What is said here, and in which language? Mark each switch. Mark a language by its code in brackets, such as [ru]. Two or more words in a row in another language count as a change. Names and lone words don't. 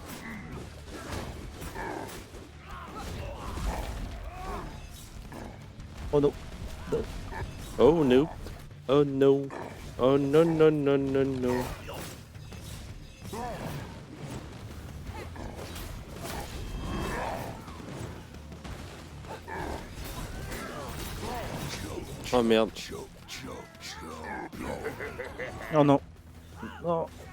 [fr] Oh non! [en] Oh no. Oh no. Oh no no no no no. [fr] Oh merde. Oh non! Non!